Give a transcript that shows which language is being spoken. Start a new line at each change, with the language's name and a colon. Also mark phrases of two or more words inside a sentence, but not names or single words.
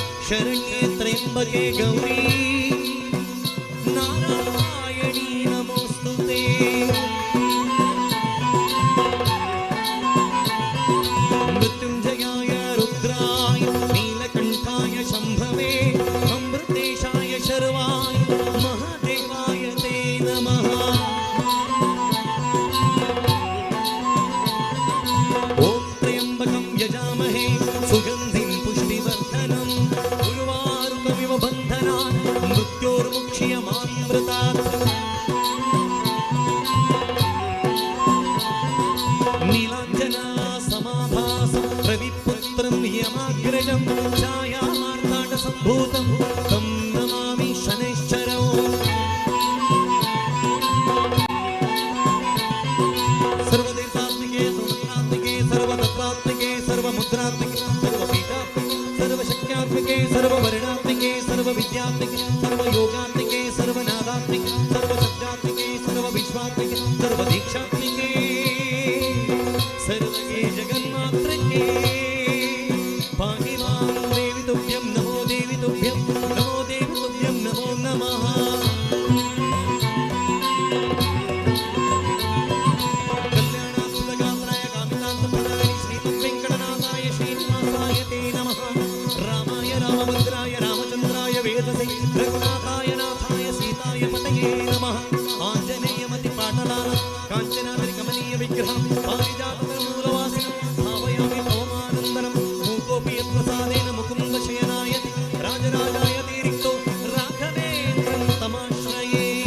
Sanskrit: ಶರಣ್ಯೇ ತ್ರ್ಯಂಬಕೆ ಗೌರಿ ನಾರಾಯಣಿ ನಮೋಸ್ತುತೇ. ಮೃತ್ಯುಂಜಯಾಯ ರುದ್ರಾಯ ನೀಲಕಂಠಾಯ ಶಂಭವೇ ಅಮೃತೇಶಾಯ ಶರ್ವಾಯ ಮಹಾದೇವಾಯ ತೇ ನಮಃ. ಓಂ ತ್ರ್ಯಂಬಕಂ ಯಜಾಮಹೇ ಸುಗಂಧಿಂ ಪುಷ್ಟಿವರ್ಧನಂ ಉರ್ವಾರುಕಮಿವ ಬಂಧನಾನ್ ಮೃತ್ಯೋರ್ಮುಕ್ಷ್ಯಮಾಮೃತಾತ್. ನೀಲಾಂಜನಾ ಸಮಾಭಾಸಂ ರವಿಪುತ್ರಂ ಯಮಾಗ್ರಜಂ ಛಾಯಾಮಾರ್ತಾಂಡ ಸಂಭೂತಂ ತಂ ನಮಾಮಿ ಶನೈಶ್ಚರಂ. ಸರ್ವದೇಶಾತ್ಮಿಕೆ ಸರ್ವತ್ರಾತ್ಮಿಕೆ ಸರ್ವತತ್ವಾತ್ಮಿಕೆ ಸರ್ವಮುದ್ರಾತ್ಮಿಕೆ ಸರ್ವಪೀಠಾತ್ಮಿಕೆ ಸರ್ವಶಕ್ತ್ಯಾತ್ಮಿಕೆ ಸರ್ವವರ್ಣಾತ್ಮಿಕೆ ಸರ್ವವಿದ್ಯಾತ್ಮಿಕೆ ಸರ್ವಯೋಗಾತ್ಮಿಕೆ ಸರ್ವನಾದಾತ್ಮಿಕೆ ಸರ್ವಶಬ್ದಾತ್ಮಿಕೆ ಸರ್ವವಿಶ್ವಾತ್ಮಿಕೆ ಸರ್ವದೀಕ್ಷಾತ್ಮಿಕೆ ಸರ್ವೇ ಜಗನ್ಮಾತ್ರಕ್ಕೆ ಭಾಗಿ ಮಾಂ ದೇವಿ ತುಭ್ಯಂ ನಮೋ ದೇವಿ ತುಭ್ಯಂ ನಮೋ ದೇವಿ ತುಭ್ಯಂ ನಮೋ ನಮಃ. ಕಲ್ಯಾಣಾತ್ಮಕಾತ್ರಾಯ ಕಾಮಿತಾಂತಪದಾಯ ಶ್ರೀಮದ್ವೆಂಕಟನಾಥಾಯ ಶ್ರೀನಿವಾಸಾಯ ತೇ ನಮಃ. ರಾಮಾಯ ರಾಮಭದ್ರಾಯ ರಾಮಚಂದ್ರಾಯ ವೇದಸೇ ರಘುನಾಥಾಯ ನಾಥಾಯ ಸೀತಾಯ ಪತಯೇ ನಮಃ. ಆಂಜನೇಯ ಮತಿ ಪಾಟಲಾನ ಕಾಂಚನಾದ್ರಿ ಕಮನೀಯ ವಿಗ್ರಹಂ ಪಾರಿಜಾತಮೂಲವಾಸಿನಂ ಭಾವಯಾಮಿ ಪವಮಾನಂದನಂ. ಮೂಕೋಪಿ ಯತ್ಪ್ರಸಾದೇನ ಮುಕುಂದ ಶಯನಾಯತಿ ರಾಜರಾಜಾಯ ರಿಕ್ತೋ ರಾಘವೇಂದ್ರಂ ತಮಾಶ್ರಯೇ.